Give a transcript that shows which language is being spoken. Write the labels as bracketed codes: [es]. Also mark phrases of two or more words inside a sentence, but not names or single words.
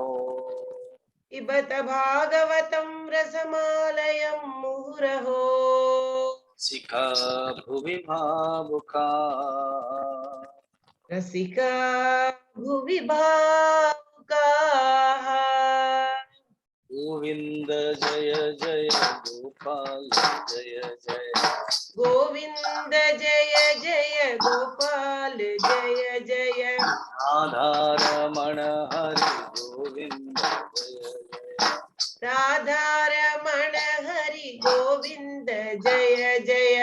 [sa] पिबत भागवतं रसमालयं मुहुरहो। शिखा भुवि भावुका रसिका भुवि भावुकाः। [hi] गोविंद जय जय गोपाल जय जय गोविंद जय जय गोपाल जय जय राधारमण हरि गोविंद जय जय राधारमण हरि गोविंद जय जय